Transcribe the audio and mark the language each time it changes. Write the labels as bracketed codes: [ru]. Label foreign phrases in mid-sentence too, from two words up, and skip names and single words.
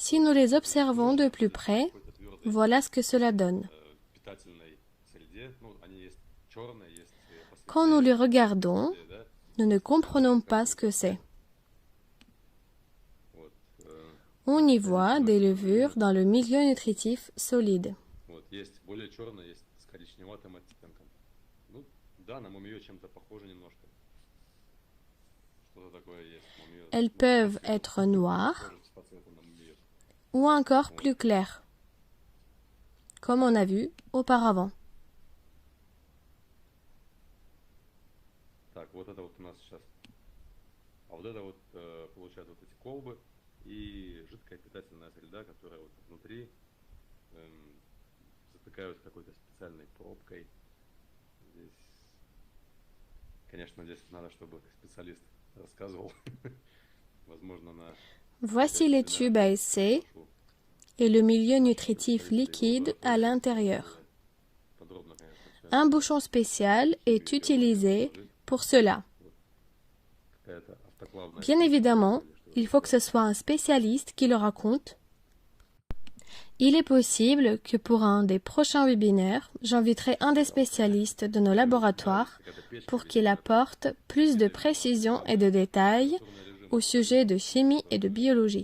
[fr] Si nous les observons de plus près, [ru] какой-то твердой [fr] voilà ce que cela donne. [ru] питательной среде. Ну, они есть черные, есть [fr] Quand nous les regardons, [ru] посветлее, да? [fr] nous ne comprenons pas ce que c'est. [ru] Вот, [fr] On y voit des levures dans le milieu nutritif solide. [ru] вот, есть более черные, есть с коричневатым оттенком. Ну, да, на мумию чем-то похоже немножко. Что-то такое есть. Мумию, [fr] Elles peuvent être noires [ru] похоже по цвету на мумию. [fr] ou encore plus claires, comme on a vu auparavant. [ru] Так, вот это вот у нас сейчас. А вот это вот, получается, вот эти колбы и жидкая питательная среда, которая вот внутри затыкают какой-то специальной пробкой. Здесь, конечно, здесь надо, чтобы специалист рассказывал. Возможно, на [fr] Voici les tubes à essai et le milieu nutritif liquide à l'intérieur. [ru] подробно, конечно, все. [fr] Un bouchon spécial est utilisé pour cela. [ru] Какая-то автоклавная [fr] Bien évidemment, Il faut que ce soit un spécialiste qui le raconte. Il est possible que pour un des prochains webinaires, j'inviterai un des spécialistes de nos laboratoires pour qu'il apporte plus de précision et de détails au sujet de chimie et de biologie.